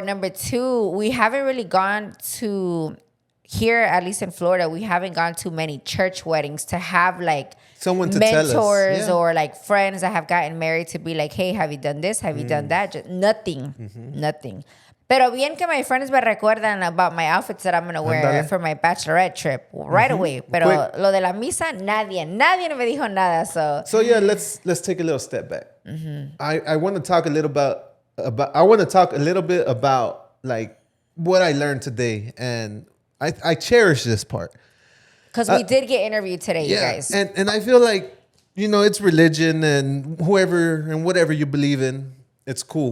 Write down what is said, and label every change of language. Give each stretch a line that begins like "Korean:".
English: Or number two, we haven't really gone to, here, at least in Florida, we haven't gone to many church weddings to have like Someone to tell us. mentors Yeah. or like friends that have gotten married to be like, hey, have you done this? Have you done that? Just nothing. Nothing.
Spanish: Pero bien que
English: my friends
Spanish: me recuerdan
English: about my outfits that I'm going to wear
Spanish: Ándale.
English: for my bachelorette trip right away.
Spanish: Pero
English: Quick.
Spanish: lo de la misa, nadie me dijo nada.
English: So yeah, let's take a little step back. I want to talk a little I want to talk a little bit about like what I learned today, and I cherish this part. Because we did get interviewed today, you guys. and I feel like it's religion and whatever you believe in, it's cool.